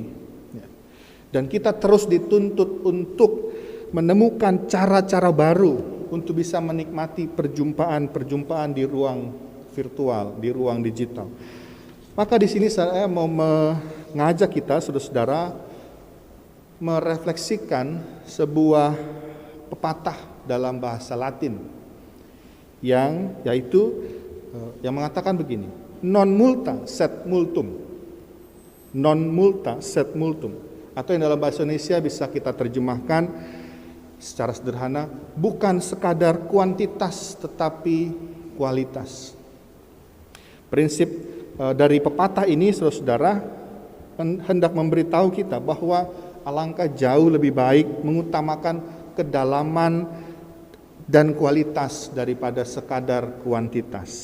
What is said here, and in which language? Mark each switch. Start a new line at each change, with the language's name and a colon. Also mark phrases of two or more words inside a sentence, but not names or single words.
Indonesian: Dan kita terus dituntut untuk menemukan cara-cara baru untuk bisa menikmati perjumpaan-perjumpaan di ruang virtual, di ruang digital. Maka di sini saya mau mengajak kita, saudara-saudara, merefleksikan sebuah pepatah dalam bahasa Latin yang mengatakan begini:
Latin: non multa sed multum. Non multa sed multum.
Indonesian: Atau yang dalam bahasa Indonesia bisa kita terjemahkan secara sederhana, bukan sekadar kuantitas tetapi kualitas. Prinsip dari pepatah ini, saudara-saudara, hendak memberitahu kita bahwa alangkah jauh lebih baik mengutamakan kedalaman dan kualitas daripada sekadar kuantitas.